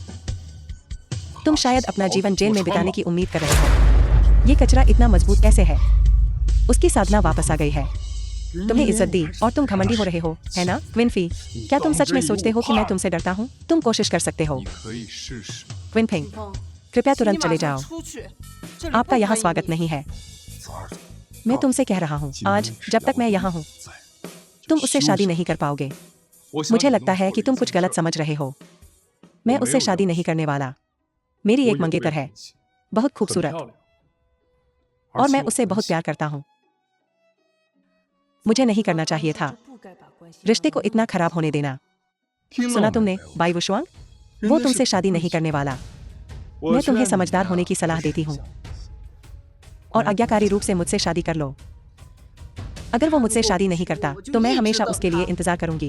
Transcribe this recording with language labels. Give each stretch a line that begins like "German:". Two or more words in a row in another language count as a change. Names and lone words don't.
Hindi: तुम शायद अपना जीवन जेल में बिताने की उम्मीद कर रहे हो। ये कचरा इतना मजबूत कैसे है? उसकी साधना वापस आ गई है। तुम्हें इज्जत दी और तुम घमंडी हो रहे हो, है ना? क्विनफी, क्या तुम सच में सोचते हो कि मैं तुमसे डरता हूँ? तुम कोशिश कर सकते हो। क्विनफिंग, कृपया तुरंत चले जाओ।
Chinese: 出去，这里
Hindi: आपका
Chinese: 不
Hindi: यहाँ
Chinese: 欢迎
Hindi: स्वागत नहीं है। मैं तुमसे कह रहा हूँ, आज जब तक मैं यहाँ हूँ तुम उससे शादी नहीं कर पाओगे। मुझे लगता है कि तुम कुछ गलत समझ रहे हो। मैं उससे शादी नहीं करने वाला। मेरी एक मंगेतर है, बहुत खूबसूरत, और मैं उससे बहुत प्यार करता हूँ। मुझे नहीं करना चाहिए था
Chinese: 不该把关系
Hindi: रिश्ते को इतना खराब होने देना। सुना तुमने बाई वुशुआंग? वो तुमसे शादी नहीं करने वाला। मैं तुम्हें समझदार होने की सलाह देती हूँ और आज्ञाकारी रूप से मुझसे शादी कर लो। अगर वो मुझसे शादी नहीं करता तो मैं हमेशा उसके लिए इंतजार करूंगी।